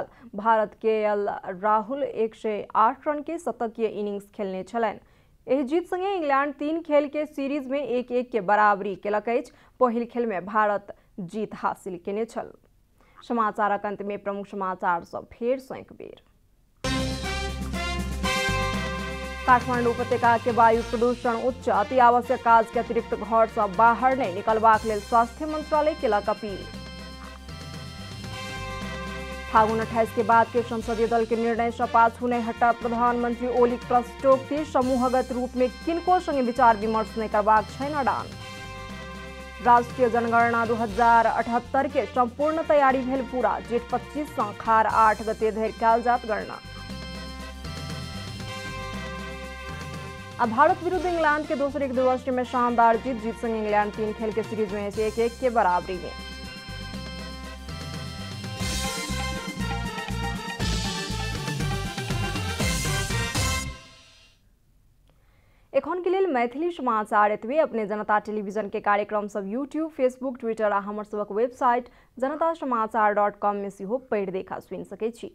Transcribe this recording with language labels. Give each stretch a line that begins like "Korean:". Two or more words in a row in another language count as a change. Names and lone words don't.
Maithili: भारत KL राहुल 108 रन के शतकीय इनिंग्स खेलने छलैन। एहि जीत संगे इंग्लैंड 3 खेल के सीरीज में 1-1 के बराबरी केलक अछि। पहिल खेल में भारत जीत हासिल केने छल। समाचारक अंत में प्रमुख समाचार सब फेर सँ एक बेर। काठमाडौँ उपत्यका के वायु प्रदूषण उच्च, अति आवश्यक काज के अतिरिक्त घर से बाहर नहीं निकलबाक लेल स्वास्थ्य मंत्रालय केलक अपील। फागुन 28 के बाद के संसदीय दल के निर्णय से पाछू नहीं हटा प्रधानमंत्री ओलीक प्रस्टोक्ति। समूहगत रूप में किनको संगे विचार विमर्श नहीं करबाक छैन अडान। राष्ट्रीय जनगणना 2078 के संपूर्ण तैयारी भेल पूरा। जेठ 25 से खार 8 गते धरि कयल जात गणना। अब भारत विरुद्ध इंग्लैंड के दोसर एक दिवसीय में शानदार जीत संग इंग्लैंड 3 खेल के सीरीज में 1-1 के बराबरी में। एखन के लेल मैथिली समाचार एतबे। अपने जनता टेलीविजन के कार्यक्रम सब यूट्यूब, फेसबुक, ट्विटर आ हमर सबक वेबसाइट जनतासमाचार.com में सेहो पढ़ि देखा सुनि सकै छी।